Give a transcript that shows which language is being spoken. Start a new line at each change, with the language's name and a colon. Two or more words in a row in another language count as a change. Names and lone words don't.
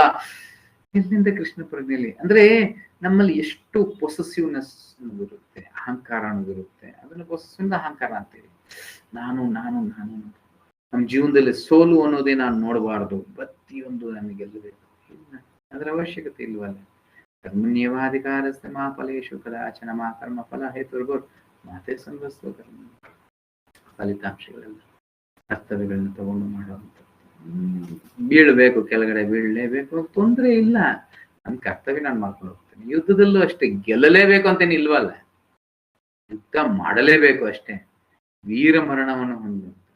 Kannada: ಇಲ್ಲಿಂದ ಕೃಷ್ಣ ಪ್ರಜ್ಞೆಯಲ್ಲಿ ಅಂದ್ರೆ ನಮ್ಮಲ್ಲಿ ಎಷ್ಟು ಪೊಸೆಸಿವ್ನೆಸ್ ಅನ್ನೋದಿರುತ್ತೆ, ಅಹಂಕಾರ ಅನ್ನೋದಿರುತ್ತೆ. ಅದನ್ನ ಪೊಸೆಸಿವ್ ಅಹಂಕಾರ ಅಂತೀವಿ. ನಾನು ನಾನು ನಾನು ನಮ್ಮ ಜೀವನದಲ್ಲಿ ಸೋಲು ಅನ್ನೋದೇ ನಾನು ನೋಡಬಾರ್ದು, ಪ್ರತಿಯೊಂದು ನನಗೆ ಗೆಲ್ಲಬೇಕು, ಅದರ ಅವಶ್ಯಕತೆ ಇಲ್ವಲ್ಲ.
Sanskrit: ಕರ್ಮಣ್ಯವಾಧಿಕಾರಸ್ತೆ ಮಾ ಫಲೇಶು ಕದಾಚನ ಮಾ ಕರ್ಮ ಫಲ ಹೇತುರ್ಗೋರ್ ಮಾತೆ ಸಂಭಸ್ತು ಕರ್ಮ.
Kannada: ಫಲಿತಾಂಶಗಳೆಲ್ಲ ಕರ್ತವ್ಯಗಳನ್ನ ತಗೊಂಡು ಮಾಡುವಂಥದ್ದು. ಬೀಳ್ಬೇಕು, ಕೆಳಗಡೆ ಬೀಳಲೇಬೇಕು, ತೊಂದರೆ ಇಲ್ಲ, ನನ್ನ ಕರ್ತವ್ಯ ನಾನು ಮಾಡ್ಕೊಂಡು ಹೋಗ್ತೇನೆ. ಯುದ್ಧದಲ್ಲೂ ಅಷ್ಟೇ, ಗೆಲ್ಲಲೇಬೇಕು ಅಂತೇನು ಇಲ್ವಲ್ಲ, ಯುದ್ಧ ಮಾಡಲೇಬೇಕು ಅಷ್ಟೇ, ವೀರ ಮರಣವನ್ನು ಹೊಂದು.